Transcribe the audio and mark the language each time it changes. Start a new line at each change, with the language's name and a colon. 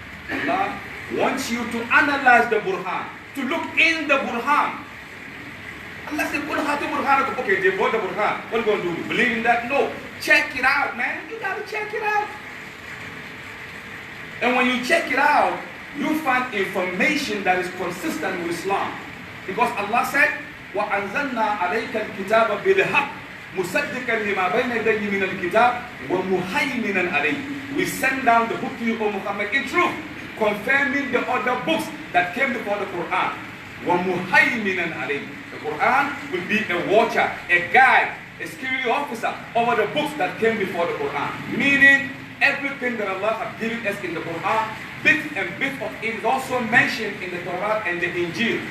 English: Allah wants you to analyze the Burhan, to look in the Burhan. Allah said, okay, they bought the Burhan. What are you going to do? Believe in that? No. Check it out, man. You got to check it out. And when you check it out, you find information that is consistent with Islam. Because Allah said,
Arabic: وَأَنزَلْنَا عَلَيْكَ الْكِتَابَ بِالْحَقِّ مُصَدِّقًا لِمَا بَيْنَ يَدَيْهِ مِنَ الْكِتَابِ وَمُهَيْمِنًا عَلَيْهِ.
English: We send down the book to you, O Muhammad, in truth, confirming the other books that came before the Quran.
Arabic: وَمُهَيْمِنًا عَلَيْهِ.
English: The Quran will be a watcher, a guide, a security officer over the books that came before the Quran. Meaning, everything that Allah has given us in the Quran, bits and bits of it is also mentioned in the Torah and the Injil.